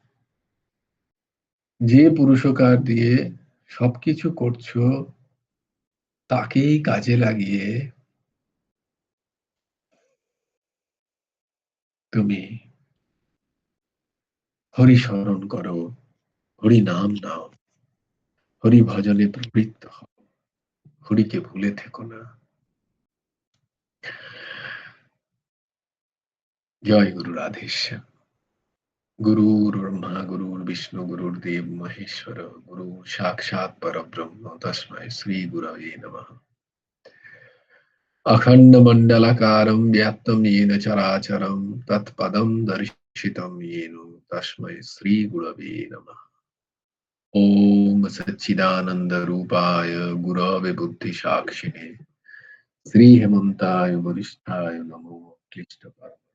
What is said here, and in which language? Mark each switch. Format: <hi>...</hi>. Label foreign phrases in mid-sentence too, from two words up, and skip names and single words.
<bn>যে পুরুষকার দিয়ে সবকিছু করছো, তাকেই কাজে লাগিয়ে তুমি হরি স্মরণ করো, হরি নাম নাও, হরি ভজনে প্রবৃত্ত হও, হরিকে ভুলে থেকো না। জয় গুরু রাধেশ্যাম।</bn> <sa>গুরুর ব্রহ্মা গুরুর বিষ্ণু গুরুর্দেব মহেশ্বর, গুরু সাক্ষাৎ পরব্রহ্ম তস্मै শ্রী গুরবে নমঃ। अखंड मंडलाकारं व्याप्तं येन चराचरं तत्पदं दर्शितं येन तस्मै श्री गुरवे नमः। ओम सच्चिदानंद रूपाय गुरवे बुद्धिसाक्षिणे श्री हेमंताय वरिष्ठाय नमो क्लिष्टकाय।</sa>